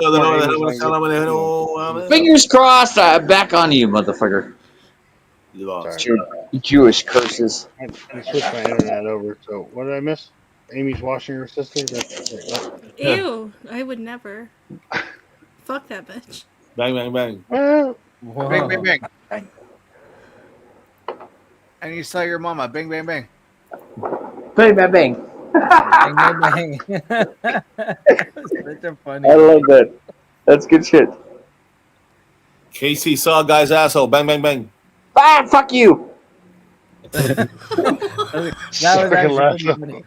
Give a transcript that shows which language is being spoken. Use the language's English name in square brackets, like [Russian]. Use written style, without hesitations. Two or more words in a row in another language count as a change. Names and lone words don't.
[English] Fingers crossed. I'm back on you, motherfucker. You lost. Jewish curses. I switched my internet over. So what did I miss? Amy's washing her sister. Ew, I would never. Fuck that bitch. Bang, bang, bang. Well, Bang, bang, bang. I need to tell your mama. Bang, bang, bang. Bang, bang, bang. Bang, bang, bang. Such a funny. I love that. That's good shit. KC saw a guy's asshole. Bang, bang, bang. Ah, fuck you. That was actually funny.